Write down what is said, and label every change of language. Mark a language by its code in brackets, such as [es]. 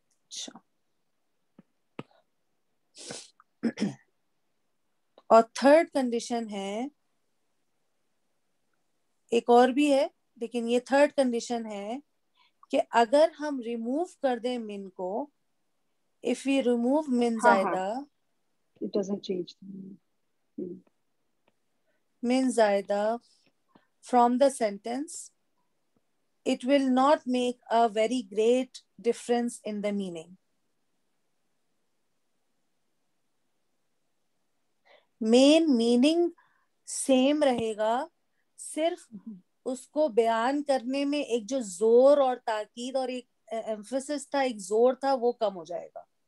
[ur] اچھا اور third condition ہے, ایک اور بھی ہے لیکن یہ تھرڈ کنڈیشن ہے کہ اگر ہم ریموو کر دیں من کو, [en] if we remove [ur] من زائدہ, [en] it doesn't change. من زائدہ from the sentence, it will not make a very great difference in the meaning. [ur] Main meaning same رہے گا, صرف اس کو بیان کرنے میں ایک جو زور اور تاکید اور ایک ایمفیسس تھا, ایک زور تھا, وہ کم ہو جائے گا.